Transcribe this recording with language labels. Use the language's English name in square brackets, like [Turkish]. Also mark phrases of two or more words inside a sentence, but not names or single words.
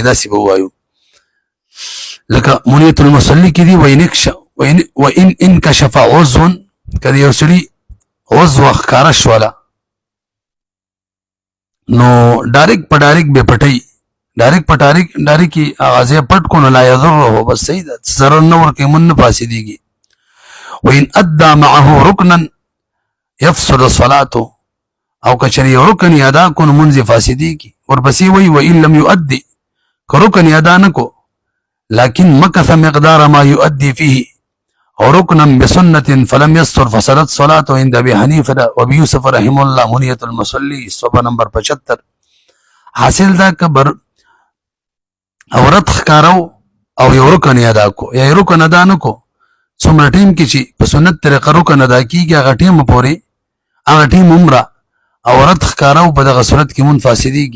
[Pashto] داسې به ووایو لکه منیت المصلي کې دي [Arabic] وإن انکشف عضو، [Pashto] که د یو سړي عضو ښکاره شوله نو ډایرکټ په ډایرکټ به پټوي، ډایرکټ په ډایرکټ اغازې پټ کو نو [Arabic] لا یضره، [Pashto] بس صحیح ده، ضرر نه ورکوي، مون نه فاسدېږي. [Arabic] وإن أدى معه رکنا يفسد صلاته، [Pashto] او کچری یو رکن ادا کو نو مونځ فاسدېږي. ورپسې وایي [Arabic] وإن لم يؤدي، [Pashto] که رکن ادا نه کو [Arabic] لكن مكث مقدار ما يؤدي فيه او ركنا بسنة فلم يستر فسدت صلاته عند ابي حنيفه وابي يوسف رحمه الله منية المصلي [Pashto] صفحه نمبر [Arabic] 75. [Pashto] حاصل دا کبر عورت ښکارو او یو رکن ادا کو یا رکن ادا نه کو، څومره ټیم کې چې په سنت طریقه رکن ادا کیږي هغه ټیم پورې هغه ټیم عمره عورت ښکارو په دغه صورت کې مون فاسدېږي.